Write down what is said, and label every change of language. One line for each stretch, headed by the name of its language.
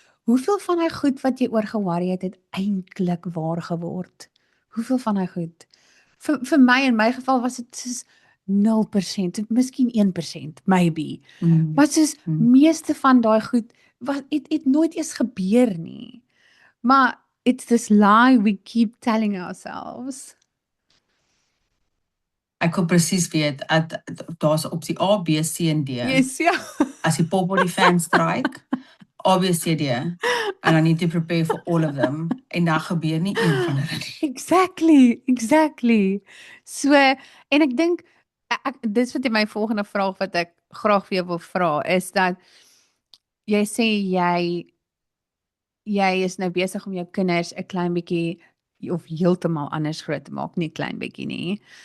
Afrikaans: Hoeveel van hy goed wat jy oor ge-worry het eintlik waar geword? Hoeveel van hy goed? Vir my, in my geval was dit soos 0%, miskien 1%,
English: maybe.
Afrikaans: Maar soos meeste van daai goed, het nooit eens gebeur nie. Maar
English: it's this lie we keep telling ourselves.
Afrikaans: Ek wil presies weet, daar's opsie A, B, C en D.
English: Yes, ja.
Afrikaans: As die pop op die fan strike, A, B, C, D.
English: And I need to prepare for all of them.
Afrikaans: En daar gebeur nie een van hulle nie.
English: Exactly.
Afrikaans: So, en ek dink, dis wat my volgende vraag wat ek graag vir jou wil vra, is dat jy sê jy is nou besig om jou kinders 'n klein bietjie of heeltemal anders groot te maak, nie klein bietjie nie.